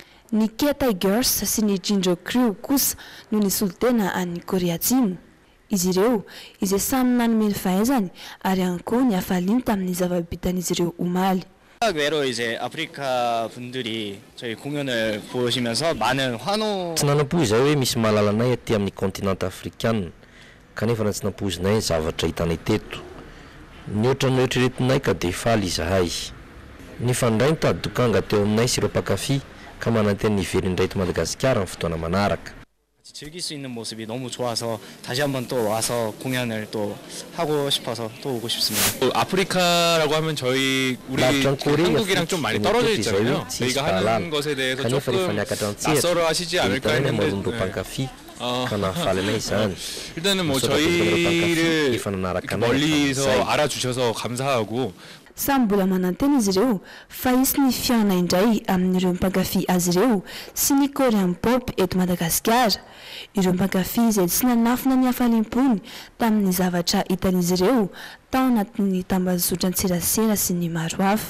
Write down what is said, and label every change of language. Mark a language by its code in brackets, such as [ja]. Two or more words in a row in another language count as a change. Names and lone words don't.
[mg] Ny K-Tigers sy ny Jinjo Crew kosa no nisolo tena any Korea Atsimo. Izy ireo izay samy nanome ny fahaizany ary ihany koa ny hafaliany tamin'ny zava-bitan'izy ireo omaly. [ko] 외로 이제 아프리카 분들이 저희 공연을 보시면서 많은 환호. [mg] Tsy nanampoizy hoe misy malalanay aty amin'ny [fr] continent africain [mg] kanefa na tsy nampoizinay zavatra hitanay teto. Ny ohatran'ny eritreretinay ka dia faly izahay. Ny fandray mitady dokanga teo aminay sy ireo mpakafy ka mananteny niveliny iray eto Madagasikara amin'ny fotoana manaraka. [ko] 즐길 수 있는 모습이 너무 좋아서 다시 한번 또 와서 공연을 또 하고 싶어서 또 오고 싶습니다. 아프리카라고 하면 우리 한국이랑 좀 많이 떨어져 있잖아요. 저희가 하는 것에 대해서 조금 낯설어 하시지 않을까 했는데 일단은 뭐 저희를 멀리서 알아주셔서 감사하고 [mg] Samy mbola manantena izy ireo fa isy ny fiaona indray amin'ireo mpankafy azy ireo sy ny [en] Korean pop [mg] eto Madagasikara. Ireo mpankafy izay tsy nanafina ny hafaliam-pony tamin'ny zavatra hitan'izy ireo tao anatin'ny tambazotran-tserasera sy ny maro hafa.